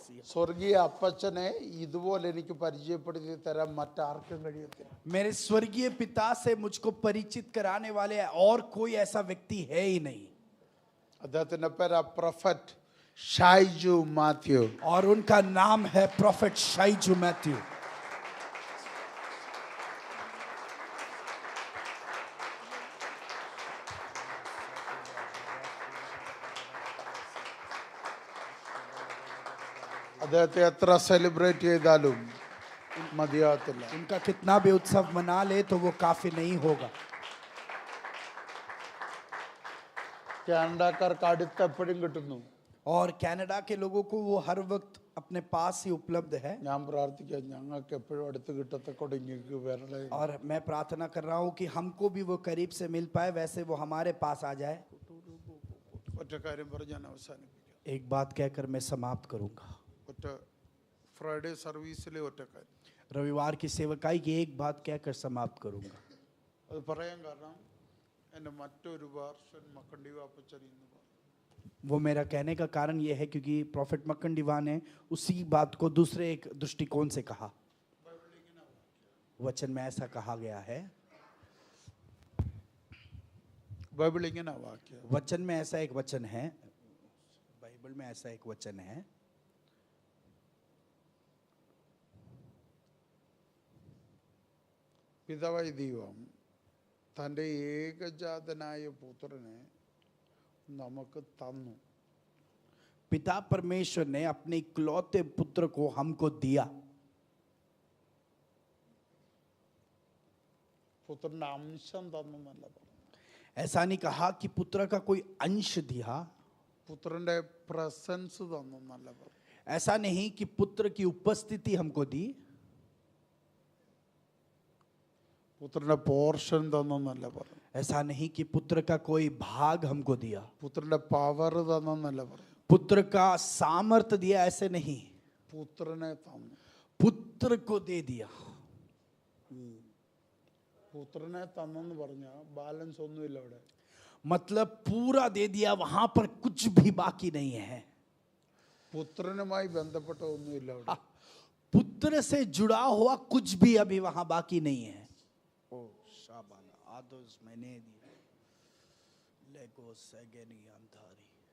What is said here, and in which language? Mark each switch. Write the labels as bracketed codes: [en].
[ml] സ്വർഗീയ അപ്പച്ചനെ ഇതുപോലെ എനിക്ക് പരിചയപ്പെടുത്തി തരാൻ മറ്റാർക്കും കഴിയത്തില്ല. [hi] मेरे स्वर्गीय पिता से मुझको परिचित कराने वाले और कोई ऐसा व्यक्ति है ही नहीं। [ml] അദ്ദേഹത്തിന്റെ പേര് പ്രൊഫറ്റ് ഷൈജു മാത്യു. [hi] और उनका नाम है प्रॉफिट शाइजू मैथ्यू। [ml] അദ്ദേഹത്തെ എത്ര സെലിബ്രേറ്റ് ചെയ്താലും മതിയാകത്തില്ല. [hi] उनका कितना भी उत्सव मना ले तो वो काफी नहीं होगा। [ml] കാനഡക്കാർക്ക് അടുത്ത് എപ്പോഴും കിട്ടുന്നു. [hi] और कनाडा के लोगों को वो हर वक्त अपने पास ही उपलब्ध है। [ml] ഞാൻ പ്രാർത്ഥിക്കാം ഞങ്ങൾക്ക് എപ്പോഴും അടുത്ത് കിട്ടത്തക്കൂടെ ഇങ്ങേക്ക് വരണേ. [hi] और मैं प्रार्थना कर रहा हूँ कि हमको भी वो करीब से मिल पाए, वैसे वो हमारे पास आ जाए। [ml] ഒറ്റ കാര്യം പറഞ്ഞ് ഞാൻ അവസാനിപ്പിക്കാം. [hi] एक बात कहकर मैं समाप्त करूंगा। [ml] ഒറ്റ ഫ്രൈഡേ സർവീസിലെ ഒറ്റ കാര്യം. [hi] रविवार की सेवकाई की एक बात कहकर समाप्त करूंगा। [ml] അത് പറയാൻ കാരണം എൻ്റെ മറ്റൊരു വേർഷൻ മക്കണ്ടി വാപ്പച്ചൻ ഇന്ന് പറഞ്ഞു. [hi] वो मेरा कहने का कारण ये है क्योंकि प्रॉफिट मक्कंडीवा ने उसी बात को दूसरे एक दृष्टिकोण से कहा। वचन में ऐसा कहा गया है, [ml] ബൈബിൾ ഇങ്ങനെ വാക്യം. [hi] वचन में ऐसा एक वचन है, बाइबल में ऐसा एक वचन है, [ml] പിതാവായ ദൈവം തൻ്റെ ഏകജാതനായ പുത്രനെ നമുക്ക് തന്നു. [hi] पिता परमेश्वर ने अपने इकलौते पुत्र को हमको दिया। [ml] പുത്രന്റെ അംശം തന്നെന്നല്ല പറഞ്ഞു. [hi] ऐसा नहीं कहा कि पुत्र का कोई अंश दिया, [ml] പുത്രന്റെ പ്രസൻസ് തന്നെന്നല്ല പറഞ്ഞു. [hi] ऐसा नहीं कि पुत्र की उपस्थिति हमको दी, [ml] പുത്രന്റെ പോർഷൻ തന്നെന്നല്ല പറഞ്ഞു. [hi] ऐसा नहीं कि पुत्र का कोई भाग हमको दिया, [ml] പുത്രന്റെ പവർ തന്നെന്നല്ല പറഞ്ഞു. [hi] पुत्र का सामर्थ्य दिया, ऐसे नहीं, [ml] പുത്രനെ തന്നു. [hi] पुत्र को दे दिया. [ml] പുത്രനെ തന്നെന്ന് പറഞ്ഞാൽ ബാലൻസ് ഒന്നുമില്ല അവിടെ. [hi] मतलब पूरा दे दिया, वहां पर कुछ भी बाकी नहीं है. [ml] പുത്രനുമായി ബന്ധപ്പെട്ട ഒന്നുമില്ല അവിടെ. [hi] पुत्र से जुड़ा हुआ कुछ भी अभी वहां बाकी नहीं है. ओ शाबाना आदोस मैंने दिया लेगो सेगेनी अंधारी.